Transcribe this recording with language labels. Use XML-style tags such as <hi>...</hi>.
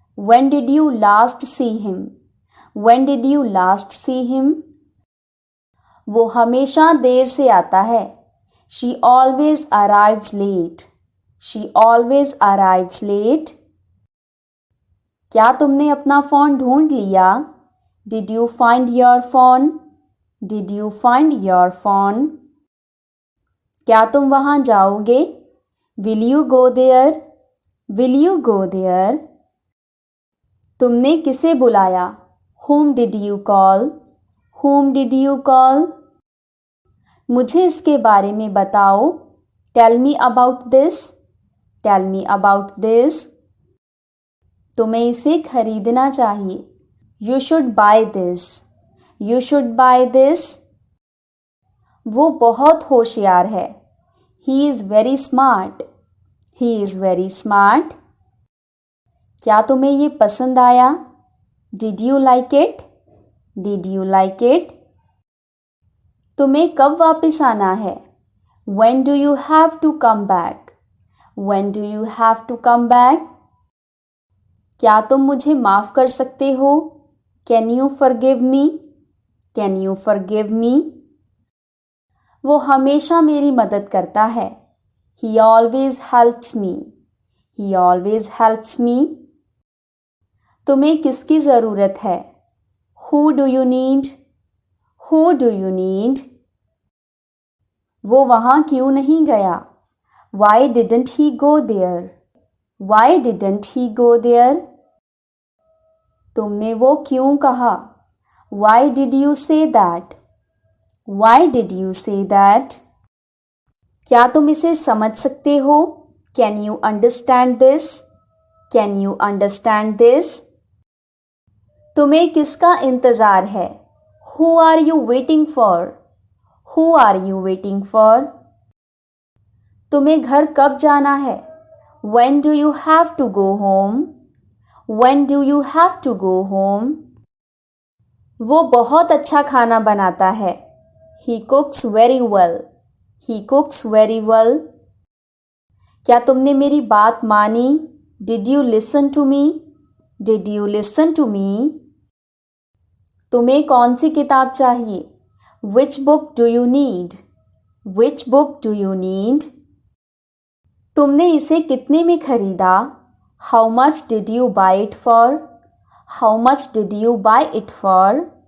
<en>When did you last see him? When did you last see him?</en> <hi>वो हमेशा देर से आता है।</hi> <en>She always arrives late. She always arrives late.</en> <hi>क्या तुमने अपना फ़ोन ढूंढ लिया?</hi> <en>Did you find your phone? Did you find your phone?</en> <hi>क्या तुम वहाँ जाओगे?</hi> <en>Will you go there? Will you go there?</en> <hi>तुमने किसे बुलाया?</hi> <en>Whom did you call? Whom did you call?</en> <hi>मुझे इसके बारे में बताओ।</hi> <en>Tell me about this. Tell me about this.</en> <hi>तुम्हें इसे खरीदना चाहिए।</hi> <en>You should buy this. You should buy this.</en> <hi>वो बहुत होशियार है।</hi> <en>He is very smart. He is very smart.</en> <hi>क्या तुम्हें ये पसंद आया?</hi> <en>Did you like it? Did you like it?</en> <hi>तुम्हें कब वापस आना है?</hi> <en>When do you have to come back? When do you have to come back?</en> <hi>क्या तुम मुझे माफ़ कर सकते हो?</hi> <en>Can you forgive me? Can you forgive me?</en> <hi>वो हमेशा मेरी मदद करता है।</hi> <en>He always helps me. He always helps me.</en> <hi>तुम्हें किसकी ज़रूरत है?</hi> <en>Who do you need? Who do you need?</en> <hi>वो वहाँ क्यों नहीं गया?</hi> <en>Why didn't he go there? Why didn't he go there?</en> <hi>तुमने वो क्यों कहा?</hi> <en>Why did you say that? Why did you say that?</en> <hi>क्या तुम इसे समझ सकते हो?</hi> <en>Can you understand this? Can you understand this?</en> <hi>तुम्हें किसका इंतज़ार है?</hi> <en>Who are you waiting for? Who are you waiting for?</en> <hi>तुम्हें घर कब जाना है?</hi> <en>When do you have to go home? When do you have to go home?</en> <hi>वो बहुत अच्छा खाना बनाता है.</hi> <en>He cooks very well. He cooks very well.</en> <hi>क्या तुमने मेरी बात मानी?</hi> <en>Did you listen to me? Did you listen to me?</en> <hi>तुम्हें कौन सी किताब चाहिए?</hi> <en>Which book do you need? Which book do you need?</en> <hi>तुमने इसे कितने में खरीदा?</hi> <en>How much did you buy it for? How much did you buy it for?</en>